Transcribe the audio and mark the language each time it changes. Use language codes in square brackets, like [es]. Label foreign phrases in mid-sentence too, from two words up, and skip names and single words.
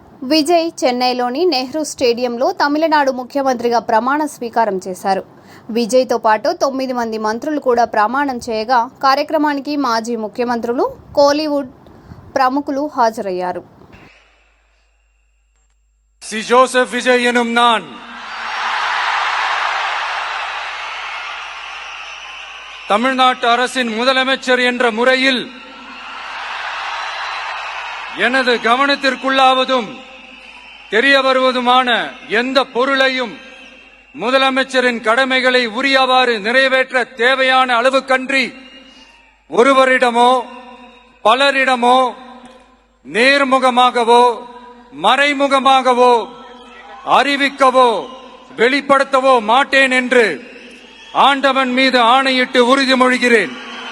[te] విజయ్ చెన్నైలోని నెహ్రూ స్టేడియంలో తమిళనాడు ముఖ్యమంత్రిగా ప్రమాణ స్వీకారం చేశారు. విజయ్తో పాటు 9 మంది మంత్రులు కూడా ప్రమాణం చేయగా కార్యక్రమానికి మాజీ ముఖ్యమంత్రులు, కోలీవుడ్ ప్రముఖులు హాజరయ్యారు. [ta] சி ஜோசப் விஜய் எனும் நான் தமிழ்நாட்டு அரசின் முதலமைச்சர் என்ற முறையில் எனது கவனத்திற்குள்ளாவதும் தெரிய வருவதுமான எந்த பொருளையும் முதலமைச்சரின் கடமைகளை உரியவாறு நிறைவேற்ற தேவையான அளவுக்கன்றி ஒருவரிடமோ பலரிடமோ நேர்முகமாகவோ மறைமுகமாகவோ அறிவிக்கவோ வெளிப்படுத்தவோ மாட்டேன் என்று ஆண்டவன் மீது ஆணையிட்டு உறுதிமொழிகிறேன்.